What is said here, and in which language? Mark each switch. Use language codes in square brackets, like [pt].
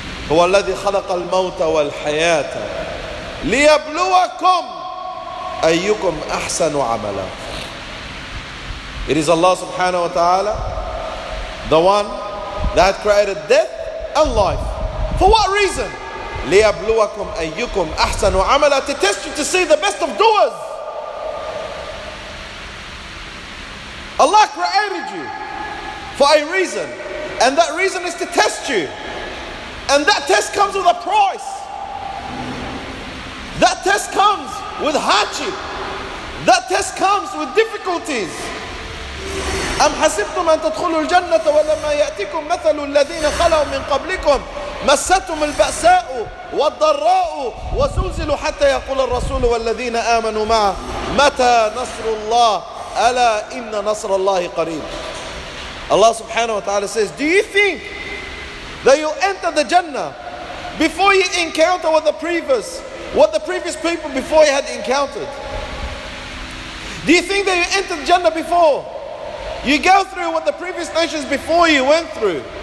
[ar] هو الذي خلق الموت والحياة ليبلوكم أيكم أحسن عملا. [en] It is Allah subhanahu wa ta'ala, the one that created death and life. For what reason? [ar] لِيَبْلُوَكُمْ أَيُّكُمْ أَحْسَنُ عَمَلًا, [en] to test you, to see the best of doers. Allah created you for a reason, and that reason is to test you. And that test comes with a price. That test comes with hardship. That test comes with difficulties. [ar] أم حسبتم أن تدخلوا الجنة ولما يأتكم مثل الذين خلوا من قبلكم مستهم البأساء والضراء وزلزلوا حتى يقول الرسول والذين آمنوا معه متى نصر الله ألا إن نصر الله قريب. [en] Allah subhanahu wa ta'ala says, do you think that you'll enter the Jannah before you encounter what the previous people before you had encountered? Do you think that you entered Jannah before you go through what the previous nations before you went through?